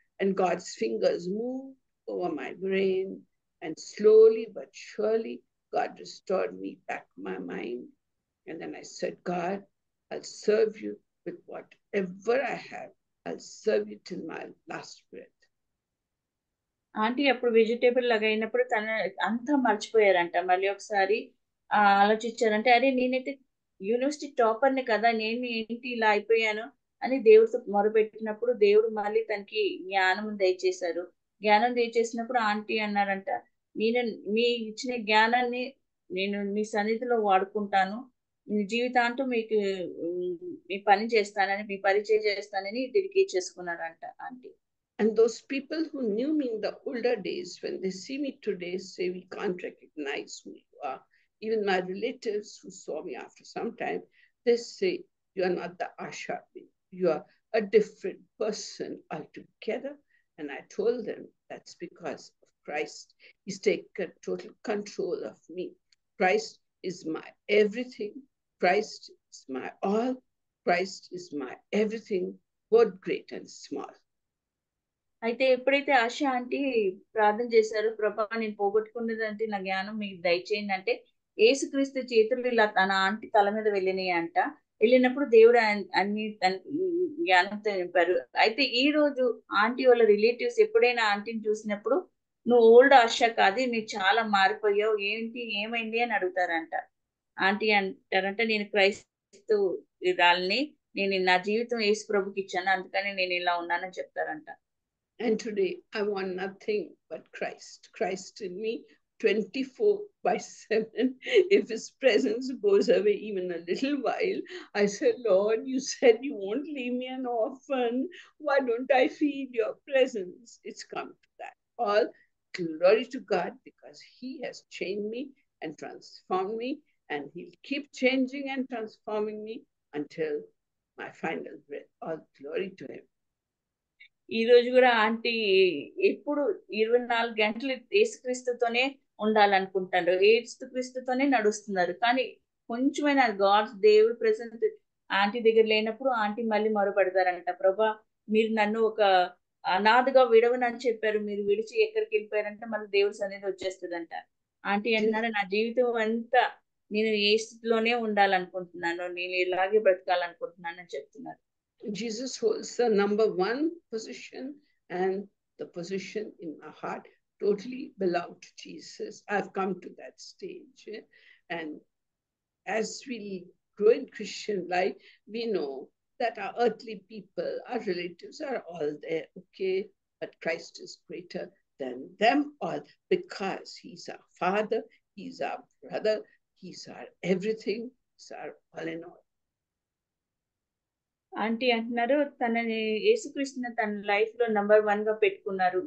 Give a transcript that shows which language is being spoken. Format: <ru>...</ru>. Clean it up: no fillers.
<en>And God's fingers moved over my brain, and slowly but surely, God restored me back my mind. And then I said, God, I'll serve you with whatever I have. I'll serve you till my last breath.</en> <te>Aunty అప్పుడు vegetable లాగా అయినప్పుడు తన అంతా మర్చిపోయారంట. మళ్ళీ ఒకసారి ఆలోచించారంటే, అరే నేనైతే university టాపర్ని కదా, నేను ఏంటి ఇలా అయిపోయాను అని దేవుడితో మొరపెట్టినప్పుడు దేవుడు మళ్ళీ తనకి జ్ఞానం దయచేశారు. జ్ఞానం దయచేసినప్పుడు ఆంటీ అన్నారంట, నేను మీ ఇచ్చిన జ్ఞానాన్ని నేను మీ సన్నిధిలో వాడుకుంటాను, మీ జీవితాంతం మీకు మీ పని చేస్తానని, మీ పరిచయం చేస్తానని dedicate చేసుకున్నారంట aunty.</te> <en>And those people who knew me in the older days, when they see me today, say, we can't recognize who you are. Even my relatives who saw me after some time, they say, you are not the Asha. You are a different person altogether. And I told them, that's because of Christ. He's taken total control of me. Christ is my everything. Christ is my all. Christ is my everything, both great and small.</en> <te>అయితే ఎప్పుడైతే ఆశ aunty ప్రార్థన చేశారో, ప్రభా నేను పోగొట్టుకున్నదంటే నా జ్ఞానం మీకు దయచేయండి అంటే, యేసుక్రీస్తు చేతులు ఇలా తన ఆంటీ తల మీద వెళ్ళినాయి అంట. వెళ్ళినప్పుడు దేవుడు అన్ని జ్ఞానంతో నింపారు. అయితే ఈ రోజు ఆంటీ వాళ్ళ రిలేటివ్స్ ఎప్పుడైనా ఆంటీని చూసినప్పుడు, నువ్వు ఓల్డ్ ఆశ కాదు, నువ్వు చాలా మారిపోయావు, ఏంటి ఏమైంది అని అడుగుతారంట. ఆంటీ అంటారంట, నేను క్రైస్తు రాల్ని, నేను నా జీవితం యేసు ప్రభుకి ఇచ్చాను, అందుకని నేను ఇలా ఉన్నానని చెప్తారంట.</te> <en>And today, I want nothing but Christ. Christ in me, 24/7. If his presence goes away even a little while, I say, Lord, you said you won't leave me an orphan. Why don't I feel your presence? It's come to that. All glory to God, because he has changed me and transformed me, and he'll keep changing and transforming me until my final breath. All glory to him.</en> <te>ఈ రోజు కూడా aunty ఎప్పుడు 24 గంటలు యేసుక్రీస్తుతోనే ఉండాలనుకుంటారు, యేసుక్రీస్తుతోనే నడుస్తున్నారు. కానీ కొంచెమైనా దేవుడి present aunty దగ్గర లేనప్పుడు ఆంటీ మళ్ళీ మొరపెడతారంట, ప్రభా మీరు నన్ను ఒక అనాథగా విడవనని చెప్పారు, మీరు విడిచి ఎక్కడికి వెళ్ళిపోయారంటే మళ్ళీ దేవుడి సన్నిధి వచ్చేస్తుందంట. ఆంటీ అంటున్నారు, నా జీవితం అంతా నేను ఏ స్థితిలోనే ఉండాలనుకుంటున్నాను, నేను ఇలాగే బ్రతకాలనుకుంటున్నాను అని చెప్తున్నారు.</te> <en>Jesus holds the number 1 position, and the position in my heart totally belong to Jesus. I've come to that stage. And as we grow in Christian life, we know that our earthly people, our relatives are all there, okay? But Christ is greater than them all, because he's our Father, he's our brother, he's our everything, he's our all in all.</en> <te>Aunty అంటున్నారు, తనని యేసుక్రీస్తుని తన life లో number 1 గా పెట్టుకున్నారు.</te>